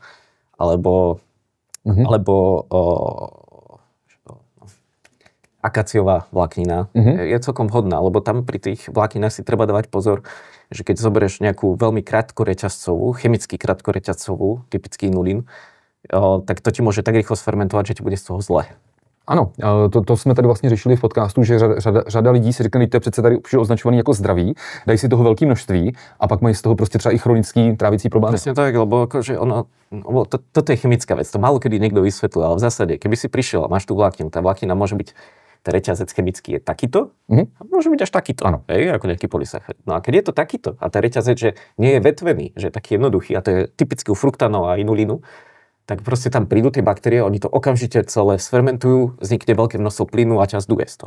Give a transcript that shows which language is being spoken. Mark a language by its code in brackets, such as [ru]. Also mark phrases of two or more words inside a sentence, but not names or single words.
[sk] Alebo akaciová vláknina je celkom vhodná, lebo tam pri tých vlákninách si treba dávať pozor, že keď zoberieš nejakú veľmi krátkoreťazcovú, chemicky krátkoreťazcovú, typický inulín, tak to ti môže tak rýchlo sfermentovať, že ti bude z toho zle. [cs] Ano, to jsme tady vlastně řešili v podcastu, že řada lidí si řekne, že to je přece tady už označovaný jako zdravý, dají si toho velké množství a pak mají z toho prostě třeba i chronický trávicí problém. [sk] Presne tak, lebo akože toto je chemická vec, to málo kedy niekto vysvetlil, ale v zásade, keby si prišiel a máš tú vlákninu, tá vláknina môže byť, ten reťazec chemický je takýto, a môže byť až takýto, ako nejaký polysacharid. No a keď je to takýto a ten reťazec, že nie je vetvený, že je taký jednoduchý, a to je typicky u fruktánov a inulínu, tak proste tam prídu tie baktérie, oni to okamžite celé sfermentujú, vznikne veľké množstvo plynu a ťa zduje z toho.